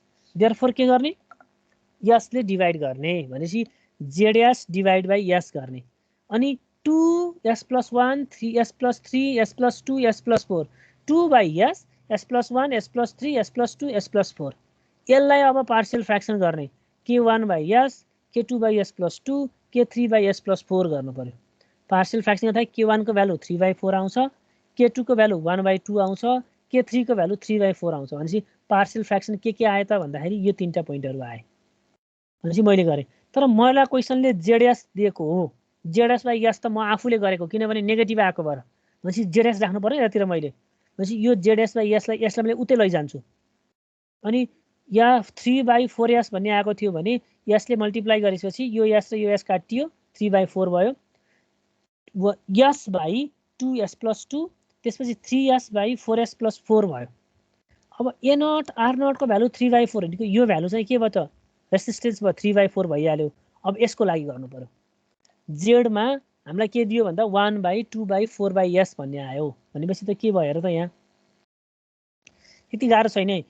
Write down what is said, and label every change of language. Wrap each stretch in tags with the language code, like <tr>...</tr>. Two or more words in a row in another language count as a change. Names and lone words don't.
<ne>देयरफोर के गर्ने यसले डिभाइड गर्ने भनेपछि जेडएस</ne> <en>divide by s</en> <ne>गर्ने। अनि 2s+1 3s+3 s+2 s+4 2/s s+1 s+3 s+2 s+4 यसलाई अब</ne> <en>partial fraction</en> <ne>गर्ने k1/s k2/s+2 k3/s+4 गर्नु पर्यो।</ne> <en>partial fraction</en> <ne>गर्दा k1 को भ्यालु 3/4 आउँछ, k2 को भ्यालु 1/2 आउँछ, k3 को भ्यालु 3/4 आउँछ भनेपछि</ne> <en>partial fraction</en> <ne>के आयो त भन्दाखेरि यो तीनटा पोइन्टहरु आए भनेपछि मैले गरेँ। तर मलाई क्वेसनले जेडएस दिएको हो, जेडएस/एस त म आफूले गरेको किनभने नेगेटिभ आएको भएर भनेपछि जेडएस राख्नु पर्यो यतिर मैले भनेपछि यो जेडएस/एसलाई मैले उतै लैजान्छु। अनि या 3/4s भन्ने आएको थियो भने यसले मल्टिप्लाई गरेपछि यो एस र यो एस काटियो 3/4 भयो, s/2s+2 त्यसपछि 3s/4s+4 भयो। अब A0 R0 को भ्यालु 3/4 भनेको यो भ्यालु चाहिँ के भयो त रेसिस्टेन्स भयो 3/4 भइहाल्यो। अब यसको लागि गर्नु पर्यो। जेडमा हामीलाई के दियो भन्दा 1/2/4/s भन्ने आयो भनेपछि त के भयो र त यहाँ यति गाह्रो छैन है।</ne>